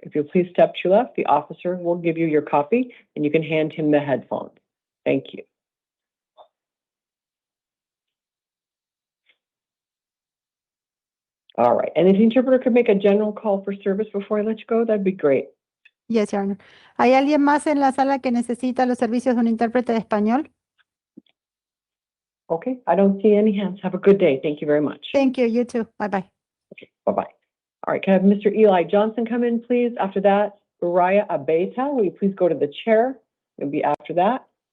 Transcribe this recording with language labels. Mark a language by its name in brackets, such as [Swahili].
[English] If you'll please step to your left, the officer will give you your copy and you can hand him the headphones. Thank you. All right, and if the interpreter could make a general call for service before I let you go, that'd be great. Yes, Your Honor. [Spanish] ¿Hay alguien más en la sala que necesita los servicios de un intérprete de español? [English] Okay, I don't see any hands. Have a good day. Thank you very much. Thank you. You too. Bye-bye. Okay, bye-bye. All right, can I have Mr. Eli Johnson come in, please? After that, Uriah Abeta, will you please go to the chair? It'll be after that.